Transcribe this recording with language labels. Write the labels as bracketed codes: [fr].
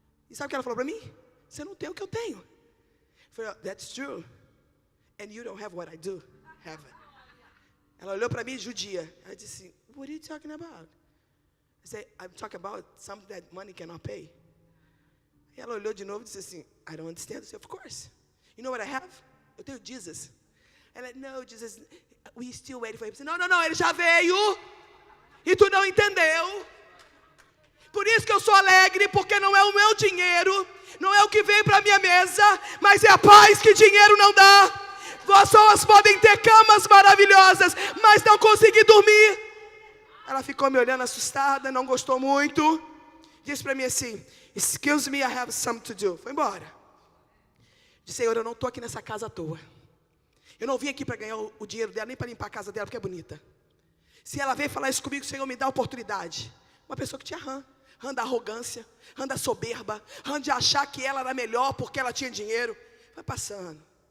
[pt] E sabe o que ela falou para mim? Você não tem o que eu tenho. Eu falei, [en] that's true. And you don't have what I do have. [pt] Ela olhou para mim, judia. Ela disse, [en] what are you talking about? I said, I'm talking about something that money cannot pay. [pt] E ela olhou de novo e disse assim, [en] I don't understand. [pt] Eu disse, [en] of course. You know what I have? [pt] Eu tenho Jesus. [en] Ela, no, Jesus, we still waiting for him. [pt] Não, ele já veio. E tu não entendeu. Por isso que eu sou alegre, porque não é o meu dinheiro, não é o que vem para a minha mesa, mas é a paz que dinheiro não dá. Pessoas podem ter camas maravilhosas, mas não conseguir dormir. Ela ficou me olhando assustada, não gostou muito. Disse para mim assim, [en] excuse me, I have something to do. [pt] Foi embora. Disse, Senhor, eu não estou aqui nessa casa à toa. Eu não vim aqui para ganhar o dinheiro dela, nem para limpar a casa dela, porque é bonita. Se ela veio falar isso comigo, Senhor, me dá a oportunidade. Uma pessoa que tinha rã da arrogância, rã da soberba, rã de achar que ela era melhor porque ela tinha dinheiro. Vai passando.